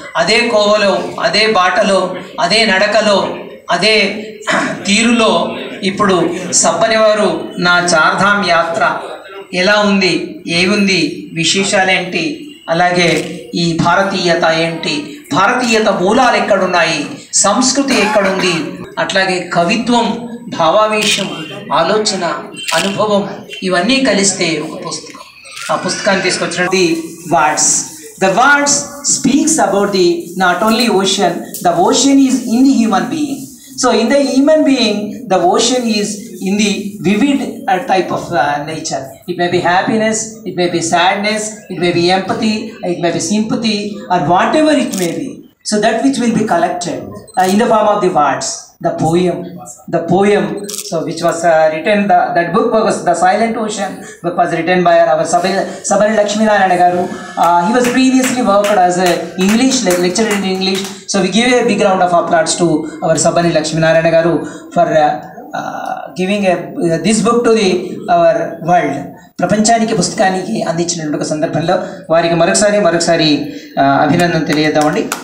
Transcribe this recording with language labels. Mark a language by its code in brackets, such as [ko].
[te] అదే కోవలో, అదే బాటలో, అదే నడకలో, అదే తీరులో ఇప్పుడు సబ్బని వారు నా చార్ధామ్ యాత్ర ఎలా ఉంది, ఏముంది, విశేషాలేంటి, అలాగే ఈ భారతీయత ఏంటి, భారతీయత మూలాలు ఎక్కడున్నాయి, సంస్కృతి ఎక్కడుంది, అట్లాగే కవిత్వం, భావావేశం, ఆలోచన, అనుభవం ఇవన్నీ కలిస్తే ఒక పుస్తకం. ఆ పుస్తకాన్ని తీసుకొచ్చినది words. [en] The words speaks about the not only ocean, the ocean is in the human being. So in the human being, the ocean is in the vivid type of nature. It may be happiness, it may be sadness, it may be empathy, it may be sympathy, or whatever it may be. So that which will be collected in the form of the words. The poem, so which was written, that book was The Silent Ocean. Book was written by our Sabani Lakshminarayana garu. He was previously worked as a English lecturer in English. So we give a big round of applause to our Sabani Lakshminarayana garu for giving this book to our world. [te] ప్రపంచానికి పుస్తకానికి అందించినటువంటి సందర్భంలో వారికి మరొకసారి అభినందన తెలియజేద్దామండి.